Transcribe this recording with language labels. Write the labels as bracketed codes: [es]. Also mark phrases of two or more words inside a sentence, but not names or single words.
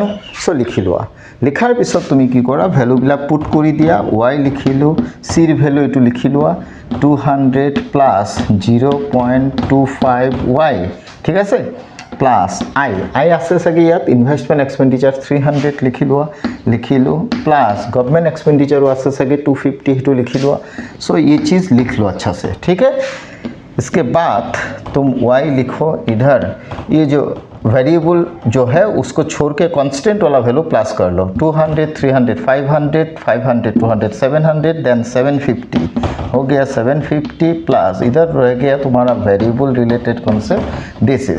[as] সো লিখি লোৱা, লিখাৰ পিছত তুমি কি কৰা, ভ্যালুবিলাক পুট কৰি দিয়া। y লিখিলোঁ, চিৰ ভ্যালু এইটো লিখি লোৱা 200 প্লাছ 0.25y। ঠিক আছে, প্লাছ i আছে চাগে ইয়াত, [en] investment expenditure [as] 300 লিখি লোৱা, লিখিলোঁ, প্লাছ [en] government expenditure [as] আছে চাগে 250, সেইটো লিখি লোৱা। [hi] सो ये चीज़ लिख लो अच्छा से। ठीक है, इसके बाद तुम y लिखो इधर, ये जो वेरिएबल जो है उसको छोड़ के कांस्टेंट वाला वैल्यू प्लस कर लो। 200 300 500 500 200 700 देन 750 हो गया 750 प्लस इधर रह गया तुम्हारा [en] variable related concept this is.